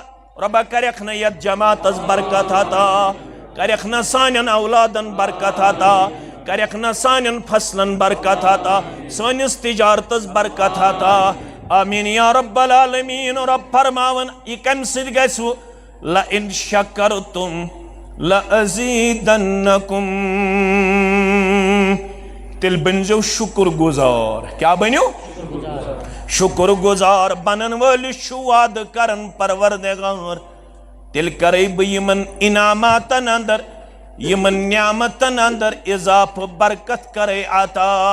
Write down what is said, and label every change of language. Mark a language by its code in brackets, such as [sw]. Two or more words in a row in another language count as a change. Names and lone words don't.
[ks] रबा करख न यत जमातस बरकत अता, करख न सानन औलादन बरकत अता, करख न सानन फसलन बरकत अता, सानिस तिजारतस बरकत अता। [ar] آمين يا رب العالمين. [ks] रब फरमावन यह कम सिद गसु [ar] لئن شكرتم لأزيدنكم, [ks] तिल बनो शुक्र गुजार। क्या बनो शुक्र गुजार बनन वाल वाद करन परवरदिगार, तिल करे यमन इनामातन अंदर यमन नियामतन अंदर इजाफ बरकत करे आता।